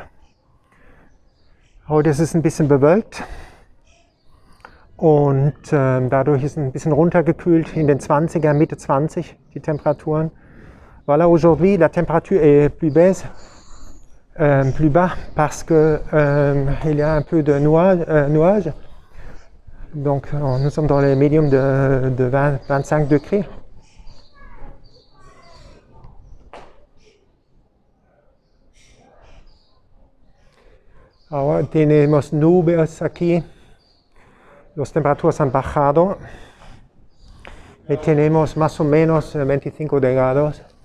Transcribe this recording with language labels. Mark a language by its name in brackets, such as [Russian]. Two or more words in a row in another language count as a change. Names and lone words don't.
[German] Heute ist es ein bisschen bewölkt und dadurch ist es ein bisschen runtergekühlt in den 20er, Mitte 20 die Temperaturen. [French] Voilà, aujourd'hui la température est plus basse, plus bas parce que il y a un peu de nuages. Donc nous sommes dans les médiums de 20-25 degrés. [Spanish] Ahora tenemos nubes aquí. Las temperaturas han bajado. Y tenemos más o menos 25 grados.